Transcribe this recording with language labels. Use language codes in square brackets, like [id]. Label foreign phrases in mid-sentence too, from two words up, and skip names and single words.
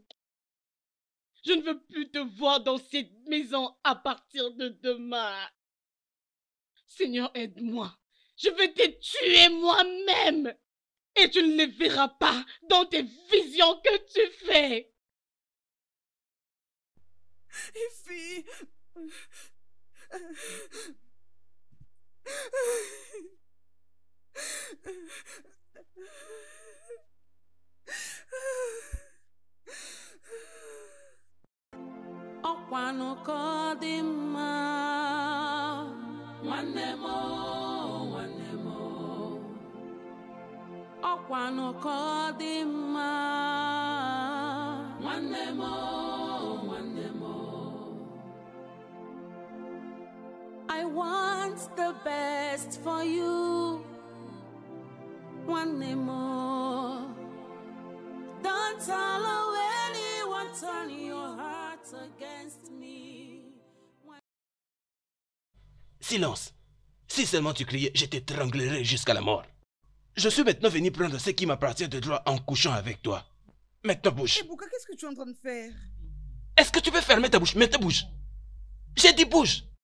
[fr] Je ne veux plus te voir dans cette maison à partir de demain. Seigneur, aide-moi. Je vais te tuer moi-même. Et tu ne les verras pas dans tes visions que tu fais. Ify. [ig] Ọkwanụ ka ọ dị mma, nwanne m o, nwanne m o. Ọkwanụ ka ọ dị mma, nwanne m o, nwanne m o. [en] I want the best for you, [ig] nwanne m o. [en] Don't allow anyone turn your heart against me. Silence. [fr] Si seulement tu criais, je t'étranglerai jusqu'à la mort. Je suis maintenant venu prendre ce qui m'appartient de droit en couchant avec toi. Maintenant bouge. Ebuka, qu'est-ce que tu es en train de faire? Est-ce que tu peux fermer ta bouche? Maintenant bouge. J'ai dit bouge.